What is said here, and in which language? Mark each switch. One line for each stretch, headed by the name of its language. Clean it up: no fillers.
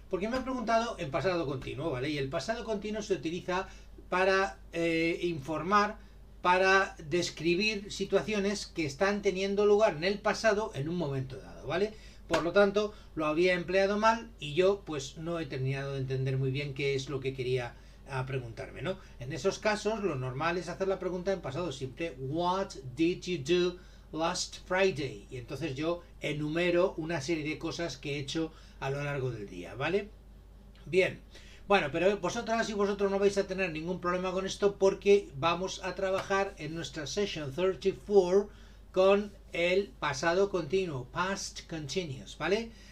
Spanish: Porque me has preguntado en pasado continuo, ¿vale? Y el pasado continuo se utiliza para informar, para describir situaciones que están teniendo lugar en el pasado en un momento dado, ¿vale? Por lo tanto, lo había empleado mal y yo pues no he terminado de entender muy bien qué es lo que quería preguntarme, ¿no? En esos casos lo normal es hacer la pregunta en pasado simple.
English: What did you do last Friday?
Spanish: Y entonces yo enumero una serie de cosas que he hecho a lo largo del día, ¿vale? Bien. Bueno, pero vosotras y vosotros no vais a tener ningún problema con esto porque vamos a trabajar en nuestra session 34 con el pasado continuo, past continuous, ¿vale?